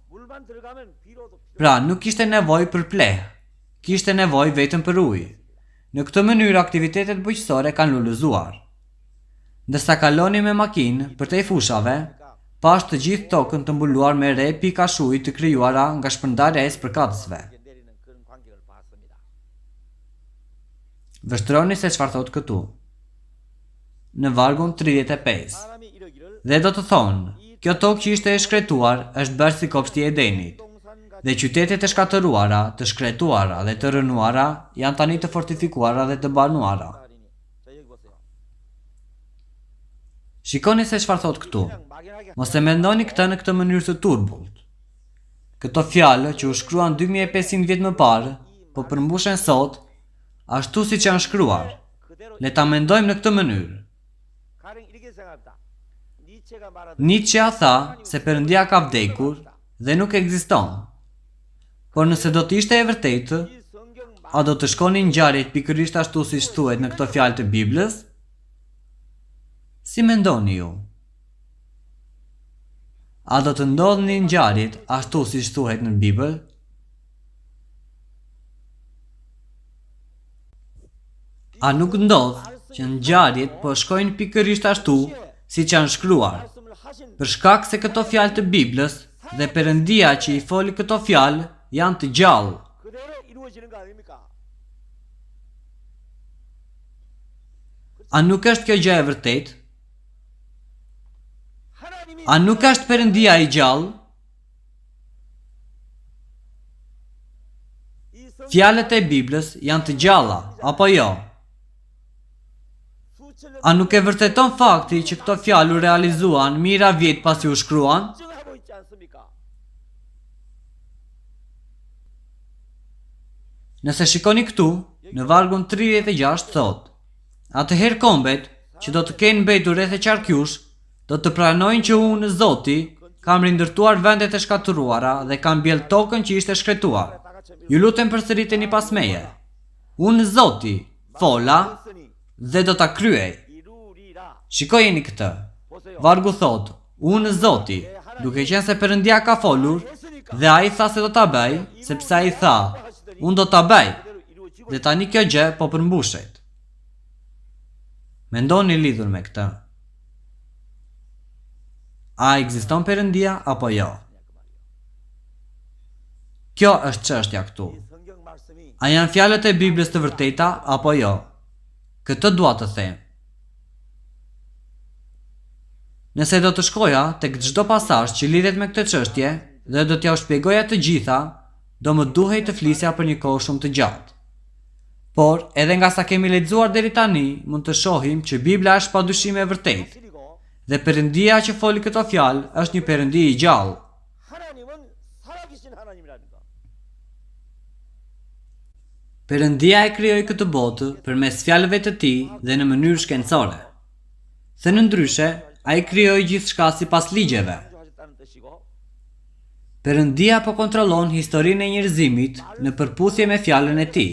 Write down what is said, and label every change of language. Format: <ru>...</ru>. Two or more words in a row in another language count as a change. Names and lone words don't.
<sq>Pra nuk kishte nevojë për pleh, kishte nevojë vetëm për ujë. Në këtë mënyrë aktivitetet bujqësore kanë lulëzuar. Ndërsa kaloni me makinë përtej fushave, pash të gjithë tokën të mbuluar me re pika shuji të krijuara nga shpërndarja e spërkatësve.</sq> <ko>내리는 그런 광경을 봤습니다.</ko> <sq>Vështroni se çfarë thot këtu. Në vargun 35.</sq> <ko>사람이 이르기를</ko> <sq>Dhe do të thonë, kjo tokë që ishte e shkretuar është bërë si kopshti e Edenit.</sq> <ko>동산같이</ko> <sq>Dhe qytetet e shkatëruara, të shkretuara dhe të rënuara janë tani të fortifikuara dhe të banuara.</sq> <ko>살이니. 자 여기 보세요.</ko> <sq>Shikoni se çfarë thot këtu.</sq> <ko>그냥 막연하게</ko> <sq>Mos e mendoni këtë në këtë mënyrë të turbullt. Këto fjalë që u shkruan 2500 vjet më parë, po përmbushen sot ashtu siç janë shkruar.</sq> <ko>그대로</ko> <sq>Le ta mendojmë në këtë mënyrë.</sq> <ko>가령 이렇게 생각합니다. 니체가 말하던</ko> <sq>Nietzsche tha se Perëndia ka vdekur dhe nuk ekziston. Por nëse do të ishte e vërtetë,</sq> <ko>이 성경</ko> <sq>a do të shkonin ngjarjet pikërisht ashtu siç thuhet në këto fjalë të Biblës? Si mendoni ju? A do të ndodhin ngjarjet ashtu siç thuhet në Bibël? A nuk ndodh që ngjarjet po shkojnë pikërisht ashtu siç janë shkruar?</sq> <ko>말씀을 하신</ko> <sq>Për shkak se këto fjalë të Biblës dhe Perëndia që i foli këto fjalë janë të gjallë.</sq> <ko>그대로 이루어지는 거 아닙니까?</ko> <sq>A nuk është kjo gjë e vërtetë?</sq> <ko>하나님이</ko> <sq>A nuk është Perëndia i gjallë?</sq> <ko>이 성경</ko> <sq>Fjalët e Biblës janë të gjalla, apo jo?</sq> <ko>수천 년</ko> <sq>A nuk e vërteton fakti që këto fjalë u realizuan mijëra vjet pasi u shkruan?</sq> <ko>증하고 있지 않습니까?</ko> <sq>Nëse shikoni këtu, në vargun 36 thot: Atëherë kombet që do të kenë mbetur rreth e qarkjush, do të pranojnë që unë, Zoti, kam rindërtuar vendet e shkatëruara dhe kam mbjell tokën që ishte shkretuar. Ju lutem përsëriteni pas meje. Unë, Zoti, fola</sq> <ko>했으니</ko> <sq>dhe do ta kryej.</sq> <ko>이루리라.</ko> <sq>Shikojeni këtë.</sq> <ko>보세요.</ko> <sq>Vargu thot: Unë, Zoti, duke qenë se Perëndia ka folur dhe ai tha se do ta bëj, sepse ai tha, unë do ta bëj.</sq> <ko>그대로 이루어지고</ko> <sq>Dhe tani kjo gjë po përmbushet. Mendoni lidhur me këtë. A ekziston Perëndia apo jo? Kjo është çështja këtu.</sq> <ko>이 성경 말씀이</ko> <sq>A janë fjalët e Biblës të vërteta apo jo? Këtë dua të them. Nëse do të shkoja tek çdo pasazh që lidhet me këtë çështje dhe do t'ja u shpjegoja të gjitha, do më duhej të flisja për një kohë shumë të gjatë. Por, edhe nga sa kemi lexuar deri tani, mund të shohim që Bibla është padyshim e vërtetë</sq> <ko>진리고</ko> <sq>dhe Perëndia që foli këto fjalë është një Perëndi i gjallë.</sq> <ko>하나님은 살아계신 하나님이라는 거.</ko> <sq>Perëndia e krijoi këtë botë përmes fjalëve të tij dhe në mënyrë shkencore. Thënë ndryshe, ai krijoi gjithçka sipas ligjeve.</sq> <ko>창조하셨다는 뜻이고</ko> <sq>Perëndia po kontrollon historinë e njerëzimit në përputhje me fjalën e tij.</sq>